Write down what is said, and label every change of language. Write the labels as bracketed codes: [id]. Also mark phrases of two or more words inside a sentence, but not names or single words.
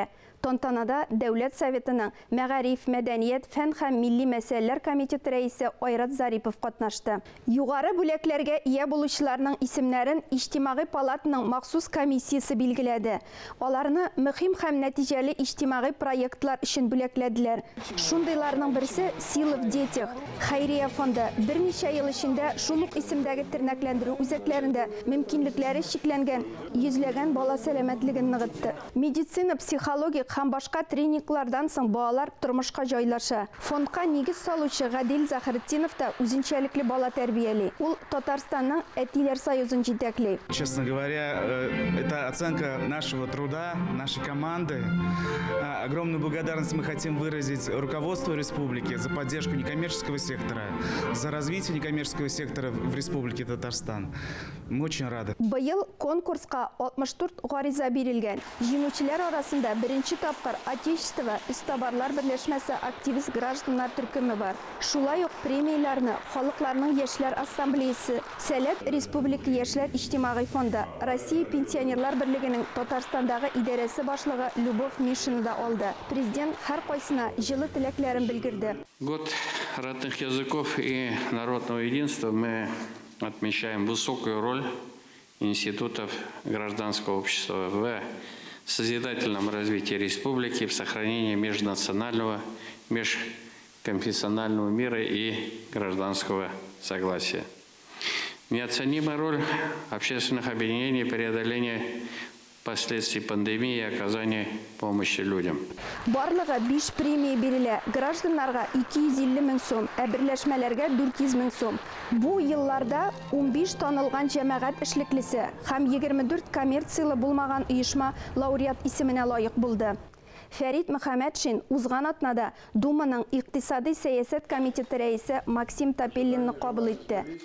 [tt] Тантанада Дәүләт Советының Мәгариф, Мәдәният, фән һәм милли мәсьәләләр комитеты рәисе Айрат Зарипов катнашты. Югары бүләкләргә ия булучыларның исемнәрен Иҗтимагый палатаның махсус комиссиясе билгеләде. Аларны мөһим һәм нәтиҗәле иҗтимагый проектлар өчен бүләкләделәр. Шундыйларның берсе Сила в детях. Хәйрия фонды берничә ел эчендә шул ук исемдәге тернәкләндерү үзәкләрендә мөмкинлекләре чикләнгән йөзләгән бала сәламәтлеген ныгытты. Медицина, психология һәм башка тренинглардан соң балалар тормышка җайлаша. Фондка нигез салучы Гадил Захретдинов та үзенчәлекле бала тәрбияли. Ул Татарстанның Әтиләр союзын җитәкли. [ru] Честно говоря, это оценка нашего труда, нашей команды. Огромную благодарность мы хотим выразить руководству республики за поддержку некоммерческого сектора, за развитие некоммерческого сектора в Республике Татарстан. Мы очень рады. [tt] Быел конкурска 64 гариза бирелгән. Җиңүчеләр арасында беренче тапкыр Отечество Истабарлар берләшмәсе активист гражданнар төркеме бар. Шулай ук премияларны Халыкларның яшьләр ассамблеясе, Сәләт Республика яшьләр иҗтимагый фонды, Россия пенсионерлар берлегенең Татарстандагы идарәсе башлыгы Любовь Мишина да алды. Президент һәр кайсына җылы теләкләрен белгерде. [ru] Год родных языков и народного единства мы отмечаем высокую роль институтов гражданского общества в созидательном развитии республики, в сохранении межнационального, межконфессионального мира и гражданского согласия. Неоценимая роль общественных объединений в преодолении последствий пандемии и оказания помощи людям. [tt] Барлыгы 5 премия бирелә. Гражданнарга 250 мең сум, берләшмәләргә 400 мең сум. Бу елларда 15 танылган җәмәгать эшлеклесе һәм 24 коммерцияле булмаган оешма лауреат исеменә лаек булды. Фәрит Мөхәммәтшин узган атнада Думаның икътисади сәясәт комитеты рәисе Максим Тапеллинны кабул итте.